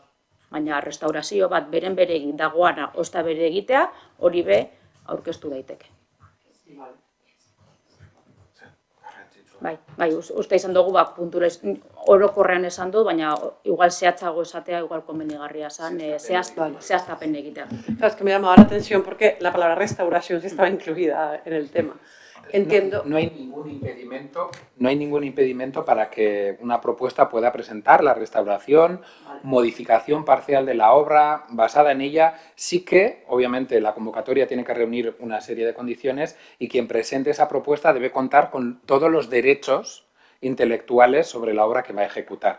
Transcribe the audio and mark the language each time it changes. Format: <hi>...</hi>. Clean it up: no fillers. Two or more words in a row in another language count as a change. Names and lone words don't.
<eu>Baina restaurazio bat beren beregi dagoana osta bere egitea, hori be aurkeztu daiteke. Bai, uste izan dugu, puntura orokorrean esan du, baina igual zehatzago esatea, igual komenigarria zen, zehaztapen egitea.</eu> <es>Claro, es que me llamaba la atención porque la palabra restauración sí estaba incluida en el tema. Entiendo. No hay ningún impedimento para que una propuesta pueda presentar la restauración, modificación parcial de la obra basada en ella. Sí que, obviamente, la convocatoria tiene que reunir una serie de condiciones y quien presente esa propuesta debe contar con todos los derechos intelectuales sobre la obra que va a ejecutar.</es>